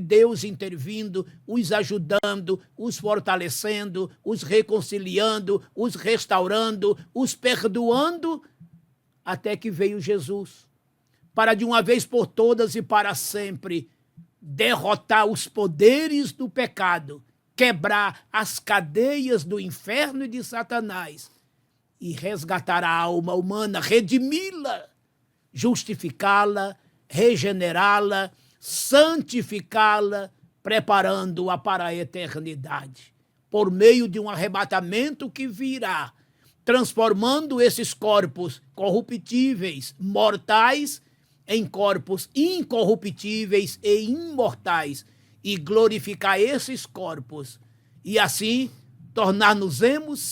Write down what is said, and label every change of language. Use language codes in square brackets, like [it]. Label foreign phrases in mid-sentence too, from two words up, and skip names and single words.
[pt] Deus intervindo, os ajudando, os fortalecendo, os reconciliando, os restaurando, os perdoando, até que veio Jesus, para de uma vez por todas e para sempre derrotar os poderes do pecado, quebrar as cadeias do inferno e de Satanás e resgatar a alma humana, redimi-la, justificá-la, regenerá-la, santificá-la, preparando-a para a eternidade, por meio de um arrebatamento que virá, transformando esses corpos corruptíveis, mortais, em corpos incorruptíveis e imortais, e glorificar esses corpos, e assim tornar-nos-emos